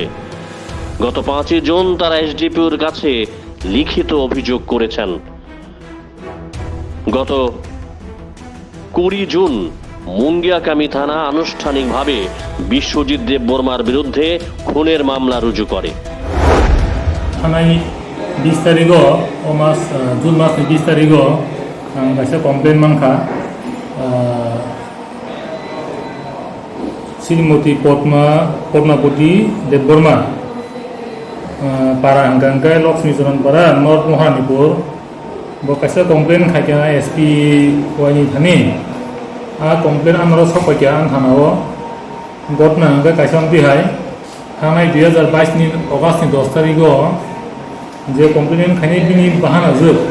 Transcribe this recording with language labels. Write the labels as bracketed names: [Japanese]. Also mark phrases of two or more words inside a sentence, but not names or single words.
[Bangla] গত 5 জুন তারা এসডিপিওর কাছে লিখিত অভিযোগ করেছেন। গত 20 জুন মুঙ্গিয়াকামি থানা আনুষ্ঠানিকভাবে বিশ্বজিৎ দেববর্মার বিরুদ্ধে খুনের মামলা রুজু করে। [Kok Borok] थानाय 20 तारिख जुन मासनि 20 तारिख आं गाइसे कमप्लेन मानखा श्रीमती पद्मावती देबबर्मा पारा हंगांगाय लक्ष्मीचरण पारा नर्थ महानिपुर बकाइसे कमप्लेन खाइका एसपि वाइनि थानि आ कमप्लेन आनारो सफाइका आं थानाव घटना हंगा काइसा बिहाय थानाय 2022 नि अगस्त नि 10 तारिख जे कमप्लेन खाइनाय बिनि बाहाना जोब